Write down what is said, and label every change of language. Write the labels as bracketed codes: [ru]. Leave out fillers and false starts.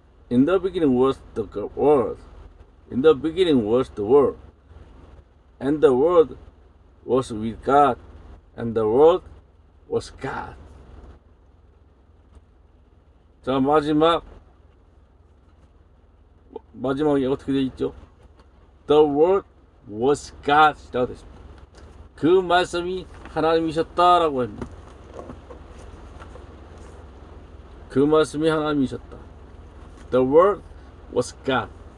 [en] In the beginning was the Word. In the beginning was the Word. And the Word was with God. And the Word was God. [ko] 자, 마지막에 어떻게 되어 있죠? [en] The Word was God [ko] 라고 되어 있습니다. 그 말씀이 하나님이셨다라고 합니다. 그 말씀이 하나님이셨다. [en] The Word was God.